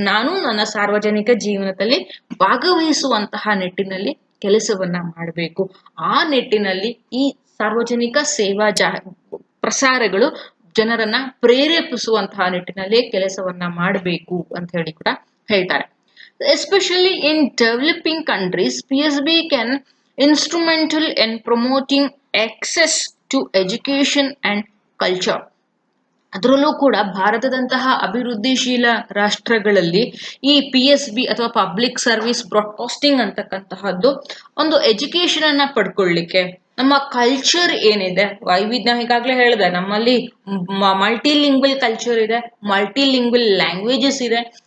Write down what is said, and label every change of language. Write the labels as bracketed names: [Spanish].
[Kannada] ನಾನು ನನ್ನ ಸಾರ್ವಜನಿಕ ಜೀವನದಲ್ಲಿ ಭಾಗವಹಿಸುವಂತಹ ನಿಟ್ಟಿನಲ್ಲಿ ಕೆಲಸವನ್ನ ಮಾಡಬೇಕು. ಆ ನಿಟ್ಟಿನಲ್ಲಿ ಈ ಸಾರ್ವಜನಿಕ ಸೇವಾ ಪ್ರಸಾರಗಳು ಜನರನ್ನ ಪ್ರೇರೇಪಿಸುವಂತಹ ನಿಟ್ಟಿನಲ್ಲಿ ಕೆಲಸವನ್ನ ಮಾಡಬೇಕು ಅಂತ ಹೇಳಿ ಕೂಡ ಹೇಳ್ತಾರೆ. [English] Especially in developing countries, PSB can instrumental in promoting access to education and culture. [Kannada] ಅದರಲ್ಲೂ ಕೂಡ ಭಾರತದಂತಹ ಅಭಿವೃದ್ಧಿಶೀಲ ರಾಷ್ಟ್ರಗಳಲ್ಲಿ ಈ PSB ಅಥವಾ ಪಬ್ಲಿಕ್ ಸರ್ವಿಸ್ ಬ್ರಾಡ್ಕಾಸ್ಟಿಂಗ್ ಅಂತಕ್ಕಂತಹದ್ದು ಒಂದು ಎಜುಕೇಶನ್ ಅನ್ನ ಪಡ್ಕೊಳ್ಳಿಕ್ಕೆ, ನಮ್ಮ ಕಲ್ಚರ್ ಏನಿದೆ ವೈವಿಧ್ಯ, ಈಗಾಗಲೇ ಹೇಳಿದೆ ನಮ್ಮಲ್ಲಿ ಮಲ್ಟಿಲಿಂಗ್ವಲ್ ಕಲ್ಚರ್ ಇದೆ, ಮಲ್ಟಿಲಿಂಗ್ವಲ್ ಲ್ಯಾಂಗ್ವೇಜಸ್ ಇದೆ.